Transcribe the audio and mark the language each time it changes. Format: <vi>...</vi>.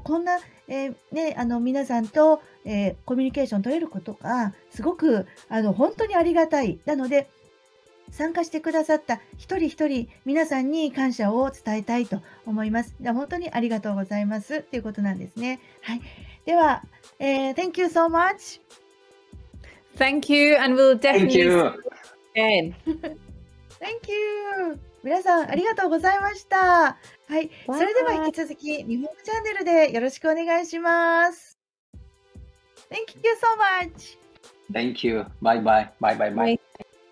<ja>こんな皆さんと、コミュニケーション取れることがすごく本当にありがたい。なので参加してくださった一人一人皆さんに感謝を伝えたいと思います。本当にありがとうございますということなんですね。はい。では、</ja> <en>Thank you so much. Thank you, and we'll definitely see you again. Thank you.</en> <ja>皆さんありがとうございました。はい。それでは引き続き日本語チャンネルでよろしくお願いします。</ja> <en>Thank you so much. Thank you. Bye bye. Bye bye bye.</en>